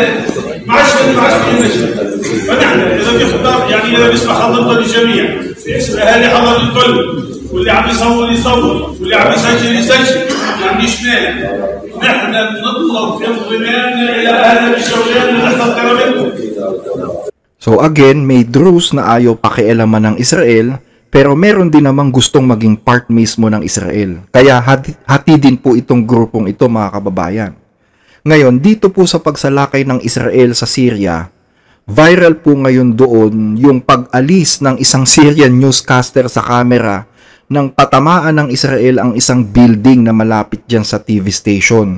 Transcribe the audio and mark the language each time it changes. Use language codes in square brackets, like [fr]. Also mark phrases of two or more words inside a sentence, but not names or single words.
[ar] ما عادش نمشي. فنحن اذا بيختار يعني اذا بيسمع حضرتنا للجميع، باسم اهالي حضر الكل، واللي عم يصور يصور، واللي عم يسجل يسجل، واللي عم يشمال. نحن بنطلب انضمامنا الى اهل الشغلان ونحفظ كرامتهم. [en] So again, [tl] may Druze na ayaw pakialaman ng Israel, pero meron din namang gustong maging part mismo ng Israel. Kaya hati din po itong grupong ito, mga kababayan. Ngayon, dito po sa pagsalakay ng Israel sa Syria, viral po ngayon doon yung pag-alis ng isang Syrian newscaster sa camera nang patamaan ng Israel ang isang building na malapit dyan sa TV station.